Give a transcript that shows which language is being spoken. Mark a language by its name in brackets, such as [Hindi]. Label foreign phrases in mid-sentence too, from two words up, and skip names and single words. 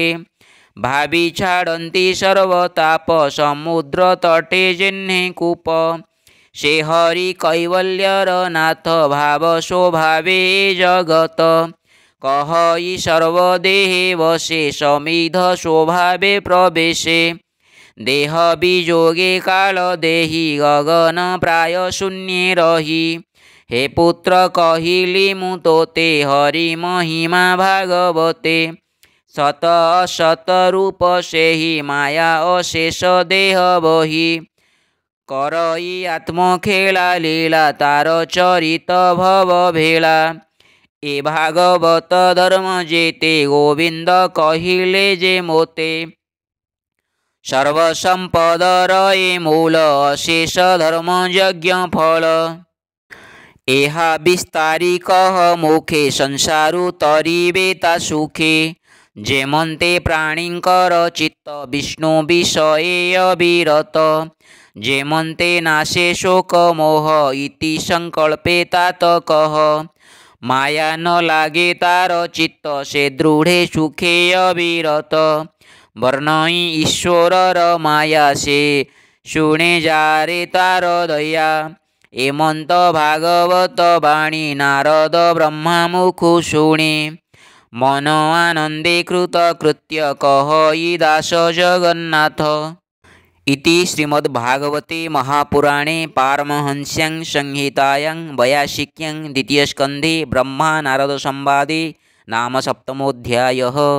[Odia] ଭାବି ଛାଡ଼ନ୍ତି ସର୍ବତାପ ସମୁଦ୍ର ତଟେ ଜିହ୍ନେ କୂପ। ସେ ହରି କୈବଲ୍ୟର ନାଥ ଭାବ ସ୍ୱଭାବେ ଜଗତ। କହଇ ସର୍ବଦେହେ ବସେ ସମିଧ ସ୍ୱଭାବେ ପ୍ରବେଶେ। ଦେହ ବିଯୋଗେ କାଳ ଦେହି ଗଗନ ପ୍ରାୟ ଶୂନ୍ୟେ ରହି। ହେ ପୁତ୍ର କହିଲି ମୁଁ ତୋତେ ହରି ମହିମା ଭାଗବତେ। ସତ ଅସତ ରୂପ ସେହି ମାୟା ଅଶେଷ ଦେହ ବହି। କରଇ ଆତ୍ମଖେଳା ଲୀଳା ତାର ଚରିତ ଭବ ଭେଳା। ଏ ଭାଗବତ ଧର୍ମ ଯେତେ ଗୋବିନ୍ଦ କହିଲେ ଯେ ମୋତେ। ସର୍ବସମ୍ପଦର ଏ ମୂଳ ଅଶେଷ ଧର୍ମ ଯଜ୍ଞ ଫଳ। ଏହା ବିସ୍ତାରି କହ ମୁଖେ ସଂସାରୁ ତରିବେ ତା ସୁଖେ। ଯେମନ୍ତେ ପ୍ରାଣୀଙ୍କର ଚିତ୍ତ ବିଷ୍ଣୁ ବିଷୟେ ଅବିରତ। ଯେମନ୍ତେ ନାଶେ ଶୋକ ମୋହ ଇତି ସଂକଳ୍ପେ ତାତ କହ। ମାୟା ନ ଲାଗେ ତାର ଚିତ୍ତ ସେ ଦୃଢ଼େ ସୁଖେ ଅବିରତ। ବର୍ଣ୍ଣଇ ଈଶ୍ୱରର ମାୟା ସେ ଶୁଣେ ଯାରେ ତାର ଦୟା। ଏମନ୍ତ ଭାଗବତ ବାଣୀ ନାରଦ ବ୍ରହ୍ମା ମୁଖୁ ଶୁଣେ। ମନ ଆନନ୍ଦେ କୃତ କୃତ୍ୟ କହଇ ଦାସ ଜଗନ୍ନାଥ। [Sanskrit] इति श्रीमद्भागवते महापुराणे पारमहंस्यां संहितायां 82 द्वितीयस्कन्धे ब्रह्मा नारद संवादे नाम 7मोऽध्यायः।